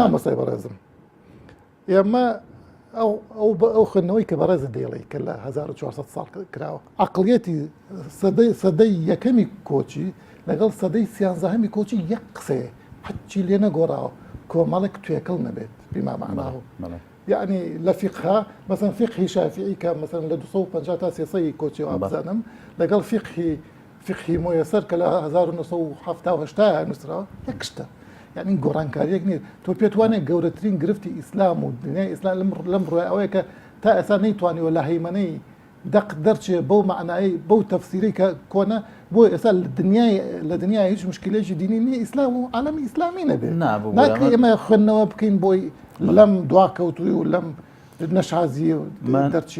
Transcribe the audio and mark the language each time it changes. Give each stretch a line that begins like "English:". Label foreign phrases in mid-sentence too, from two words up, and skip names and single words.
Central Kurdish: مامەسای بەڕێزم ئێمە ئەو خوێندنەوەی کە بەڕێزت دێڵێ کە لە 1400 ساڵ کراوە عەقڵیەتی سەدەی یەکەمی کۆچی لەگەڵ سەدەی سیانزەهەمی کۆچی یەک قسەیە حەچی لێ نەگۆڕاوە کۆمەڵێک توێکەڵ نەبێت
Arabic: بما معناه يعني
Central Kurdish: لە فقه مثلا فقهی شافعی کە مثلا لە 250 تا 300 کۆچی وابزانم لەگەڵ فقهی مۆیەسەر کە لە 1970 نووسراوە یەک شتە يعني گۆڕانکاریەک نیت تۆ پێت وانێ گەورەترین گرفتی ئیسلام و دنیای ئیسلام لەم ڕۆی ئەوەیە کە تا ئێستا نەیتوانیوە لە هەیمەنەی دەق دەرچێ بەو معنایی بەو تەفسیری کە کۆنە بۆ ئێستا لە دنیای هیچ مشکلێکی دینی نییە ئیسلام و عالەمی ئیسلامی نەبێت ناکرێت ئێمە خوێندنەوە بکەین بۆی لەم دواکەوتوی و لەم نەشازی دەرچین